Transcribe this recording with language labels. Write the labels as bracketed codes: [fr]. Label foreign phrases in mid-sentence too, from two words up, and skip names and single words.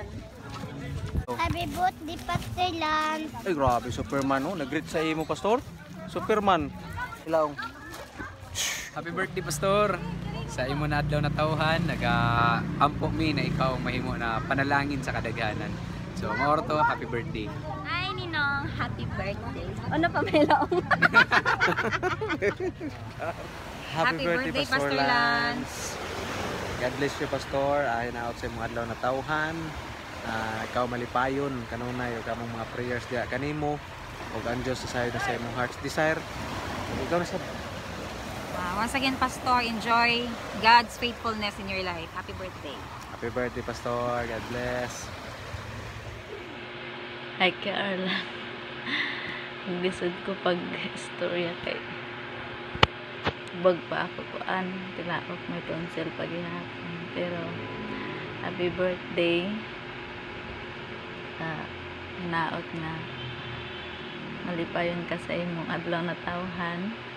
[en] Happy birthday, Pastor Lance. [ceb] Ay grabe, Superman oh. Nag-greet sa imo, Pastor. Superman. Ilaw. [en] Happy birthday, Pastor. [ceb] Sa imo na adlaw na tawhan, nag-ampo mi na ikaw mahimo na panalangin sa kadaghanan. So, maoro to, [en] happy birthday. [ceb] Hi, Ninong. [en] Happy birthday. [ceb] Ano pa may laong? [en] Happy birthday, Pastor Lance. God bless you, Pastor. [ceb] Ay na out sa imong adlaw na tawhan. Ikaw malipayon kanunay ug among mga prayers diha kanimo ug ang Dios sa na sa imong [en] heart's desire. [ceb] Ikaw na sa [en] Once again, Pastor, enjoy God's faithfulness in your life. Happy birthday. Happy birthday, Pastor. God bless. Hi, Carla. [ceb] Nagbisod ko pag istorya kay bag pa ako kuan. Tilaok may tonsil paghihapon. Pero [en] happy birthday. [ceb] Hinaot na malipayon ka sa imong adlaw na tawhan.